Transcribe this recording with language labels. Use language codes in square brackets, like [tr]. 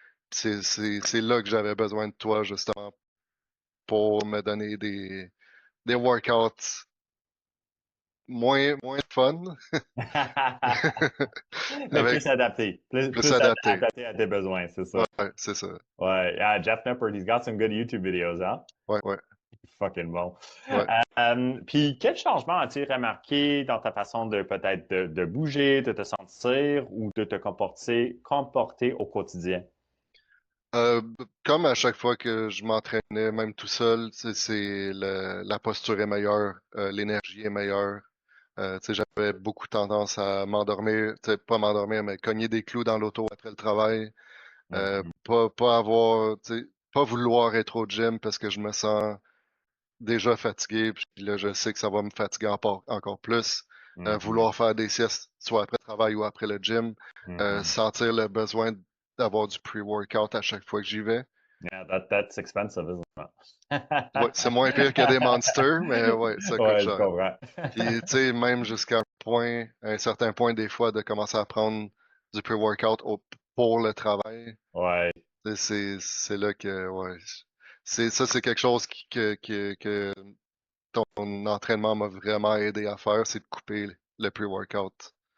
[fr] C'est là que j'avais besoin de toi, justement, pour me donner des workouts moins fun, Mais avec plus adapté. plus Plus adapté. adapté à tes besoins, c'est ça. Ouais, c'est ça. Ouais. [en] Ah, Jeff Nippard, he's got some good YouTube videos, hein? [fr] Ouais, ouais, Fucking bon. ouais. Puis, quel changement as-tu remarqué dans ta façon de peut-être de bouger, de te sentir ou de te comporter au quotidien? Comme à chaque fois que je m'entraînais, même tout seul, la posture est meilleure, l'énergie est meilleure. Tu sais, j'avais beaucoup tendance à m'endormir, tu sais, pas m'endormir, mais cogner des clous dans l'auto après le travail. Mhm, Pas avoir, tu sais, pas vouloir être au gym parce que je me sens déjà fatigué, puis là, je sais que ça va me fatiguer encore plus. mhm, Vouloir faire des siestes, soit après le travail ou après le gym. mhm. Sentir le besoin d'avoir du pre-workout à chaque fois que j'y vais. [en] Yeah, that's expensive, isn't it? [fr] Ouais, c'est moins pire que des monsters, mais ouais, ça coûte Ouais, je cher. comprends. Puis, tu sais, même à un certain point, des fois, de commencer à prendre du pre-workout pour le travail, Ouais, tu sais, c'est là que, ouais, c'est quelque chose que ton entraînement m'a vraiment aidé à faire, c'est de couper le pre-workout.